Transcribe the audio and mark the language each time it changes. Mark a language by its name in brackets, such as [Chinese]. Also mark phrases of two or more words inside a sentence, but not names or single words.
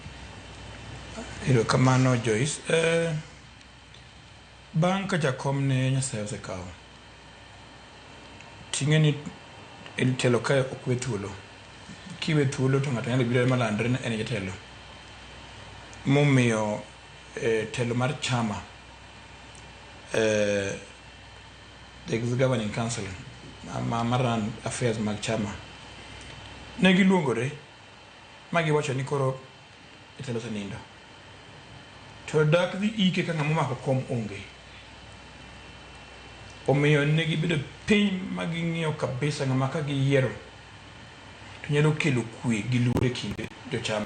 [Luo (Kenya and Tanzania)] Kamano Joyce, bang' ka jakom ne Nyasaye osekawo ting'e ni telo kae ok we thuolo. Kiwe thuolo to ng'ato nyalo biro malandre ni en jatelo. Momiyo telo mar chama [English] the governing council [Luo (Kenya and Tanzania)] maran affairs mag chama ne giluongore ma giwacho ni koro telo senindo. To dak dhi ike ka ng'ama mako kom onge. Omiyo ne gibedo piny ma ging'iyo kabisa ng'ama ka giyiero to nyalo kelo kwe gi luor e kinde jochama.